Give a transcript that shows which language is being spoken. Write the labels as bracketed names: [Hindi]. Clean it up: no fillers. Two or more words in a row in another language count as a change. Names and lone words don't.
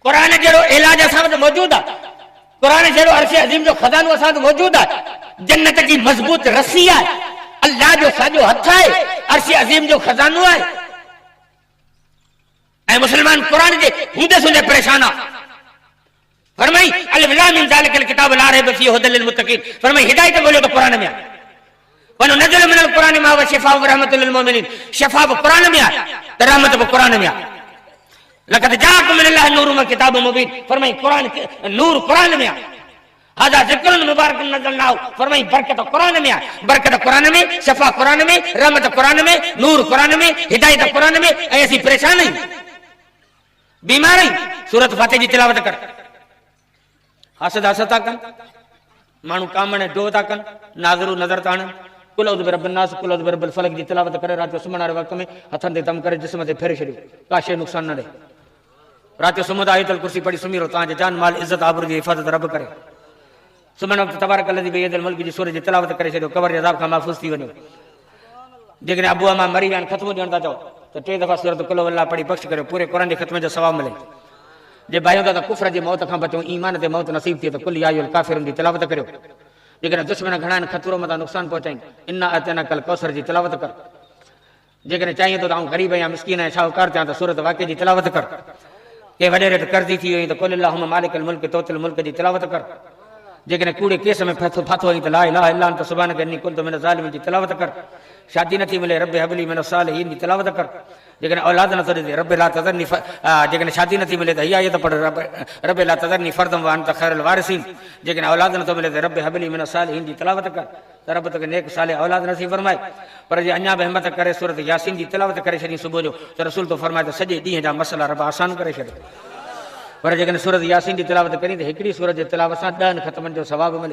[Sindhi] कुरान जहिड़ो इलाज असां वटि मौजूदु आहे, कुरान जहिड़ो अर्श अज़ीम जो खज़ानो असां वटि मौजूदु आहे, जन्नत जी मज़बूत रस्सी आहे, अल्लाह जो साॼो हथ आहे, अर्श अज़ीम जो खज़ानो आहे। ऐं मुस्लमान कुरान जे हूंदे सूंदे परेशान आहे। [Arabic] फरमाई الم ذلك الكتاب لا ريب فيه هدى للمتقين. [Sindhi] फरमाई हिदायत ॻोल्हियो त कुरान में आहे। [Arabic] وننزل من القرآن ما هو شفاء ورحمة للمؤمنين. [Sindhi] शिफ़ा बि कुरान में आहे त रहमत बि कुरान में आहे। [Arabic] لقد جاءكم من الله نور وكتاب مبين. [Sindhi] फरमाई कुरान नूर कुरान में आहे। [Arabic] هذا ذكر مبارك نزلناه. [Sindhi] फरमाई बरकत कुरान में आहे, बरकत कुरान में, शिफ़ा कुरान में, रहमत कुरान में, नूर कुरान में, हिदायत कुरान में। ऐं असीं परेशान आहियूं, बीमार आहियूं। सूरत फातिह जी तिलावत कर, हसद हसद था कनि, माण्हू कामण डो था कनि, नाज़रू नज़र था आणनि। [Arabic] قل أعوذ برب الناس قل أعوذ برب الفلق [Sindhi] जी तिलावत करे राति जो सुम्हण वारे वक़्त में हथनि ते दम करे जिस्म ते फेरे छॾियो, का शइ नुक़सान न ॾे। राति जो सुम्हो त [Arabic] آية الكرسي [Sindhi] पढ़ी सुम्ही रहो, तव्हांजे जान माल इज़त आबरू जी हिफ़ाज़त रब करे। सुम्हण वक़्तु [Arabic] تبارك الذي بيده الملك [Sindhi] जी सूरत जी तिलावत करे छॾियो, क़बर जे अज़ाब खां महफ़ूज़ थी वञो। जेकॾहिं अबू अमा मरी विया आहिनि, ख़त्म ॾियण था चओ त 3 दफ़ा सूरत [Arabic] قل والله [Sindhi] पढ़ी बख़्श करियो, पूरे क़ुरान जे ख़त्म जो सवाबु मिले। जे भाइयों त कुफ्र जी मौत खां बचो, ईमान ते मौत नसीब थिए त [Arabic] قل يا أيها الكافرون [Sindhi] जी तिलावत करियो। जेकॾहिं दुश्मन घणा आहिनि, खतरो मथां नुक़सान पहुचाईं, [Arabic] إنا أعطيناك الكوثر [Sindhi] जी तिलावत कर। जेकॾहिं चाहिए थो त आउं ग़रीब आहियां, मिस्कीन आहियां, शाहूकार थियां त सूरत वाक़िअ जी तिलावत कर। के वॾे रेट कर्ज़ी थी वई त [Arabic] قل اللهم مالك الملك تؤتي الملك [Sindhi] जी तिलावत कर। जेकॾहिं कूड़े केस में फाथो आहीं त [Arabic] لا إله إلا أنت سبحانك إني كنت من الظالمين [Sindhi] जी तिलावत कर। शादी नथी मिले, [Arabic] رب هب لي من الصالحين [Sindhi] जी तिलावत कर। जेकॾहिं औलाद नथो ॾिजे, [Arabic] رب لا تذرني, [Sindhi] जेकॾहिं शादी नथी मिले त इहा आयत पढ़, [Arabic] رب لا تذرني فردا وأنت خير الوارثين. [Sindhi] जेकॾहिं औलाद नथो मिले त [Arabic] رب هب لي من الصالحين [Sindhi] जी तिलावत कर, त रब तोखे नेक साले औलाद नसीब फरमाए। पर जे अञा बि हिमत करे सूरत यासीन जी तिलावत करे छॾी सुबुह जो, त रसूल तो फरमाए त सॼे ॾींहं जा मसइला रब आसान करे छॾे। पर जेकॾहिं सूरत यासीन जी तिलावत करी त हिकिड़ी सूरत जे तिलावत सां 10 ख़तमनि जो सवाबु मिले।